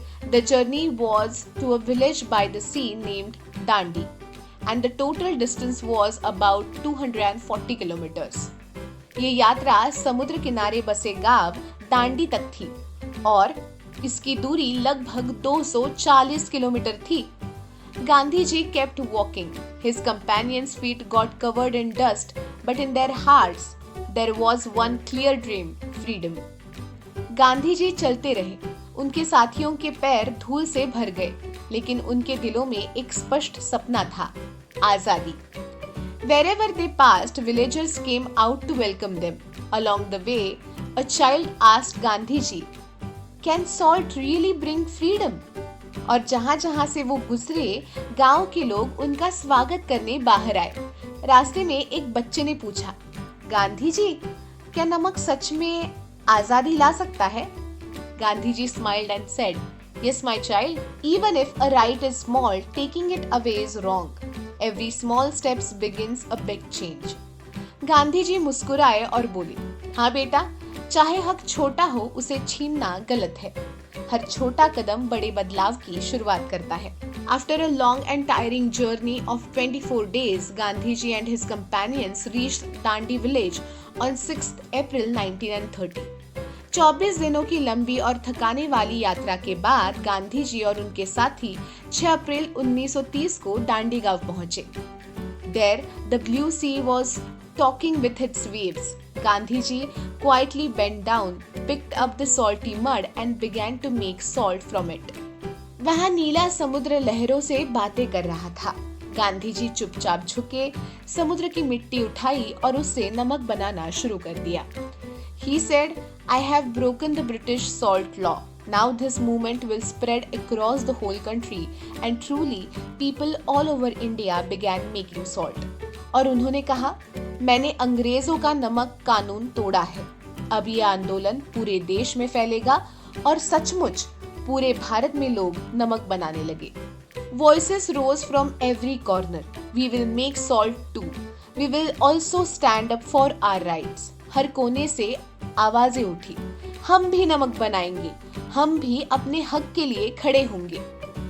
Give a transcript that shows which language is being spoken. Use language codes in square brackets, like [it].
[en] The journey was to a village by the sea named Dandi, and the total distance was about 240 kilometers. [hi] ये यात्रा समुद्र किनारे बसे गांव दांडी तक थी और इसकी दूरी लगभग 240 किलोमीटर थी। [en] Gandhi ji kept walking. His companions' feet got covered in dust, but in their hearts there was one clear dream: freedom. [hi] Gandhi ji चलते रहे, उनके साथियों के पैर धूल से भर गए, लेकिन उनके दिलों में एक स्पष्ट सपना था: आजादी। [en] Wherever they passed, villagers came out to welcome them. Along the way, a child asked Gandhi ji, can salt really bring freedom? [hi] और जहाँ जहाँ से वो गुजरे, गांव के लोग उनका स्वागत करने बाहर आए। रास्ते में एक बच्चे ने पूछा, गांधी जी, क्या नमक सच में आजादी ला सकता है? [en] Gandhi ji smiled and said, "Yes, my child. Even if a right is small, taking it away is wrong. Every small steps begins a big change." [hi] Gandhi ji मुस्कुराए और बोले, हाँ बेटा, चाहे हक छोटा हो, उसे छीनना गलत है। हर छोटा कदम बड़े बदलाव की शुरुआत करता है। [en] After a long and tiring journey of 24 days, Gandhi ji and his companions reached Dandi village on 6th April 1930. [hi] 24 दिनों की लंबी और थकाने वाली यात्रा के बाद गांधी जी और उनके साथी 6 अप्रैल 1930 को डांडी गांव पहुंचे। [en] There, the blue sea was talking with its waves. Gandhi ji quietly bent down, picked up the salty mud and began to make salt from it. [hi] वहाँ नीला समुद्र लहरों से बातें कर रहा था। गांधी जी चुपचाप झुके, समुद्र की मिट्टी उठाई और उससे नमक बनाना शुरू कर दिया। [en] He said, "I have broken the British salt law. Now this movement will spread across the whole country and truly people all over India began making salt." [hi] और उन्होंने कहा, मैंने अंग्रेजों का नमक कानून तोड़ा है। अब ये आंदोलन पूरे देश में फैलेगा और सचमुच पूरे भारत में लोग नमक बनाने लगे। [en] Voices rose from every corner. We will make salt too. We will also stand up for our rights. [hi] हर कोने से आवाजें उठी, हम भी नमक बनाएंगे, हम भी अपने हक के लिए खड़े होंगे।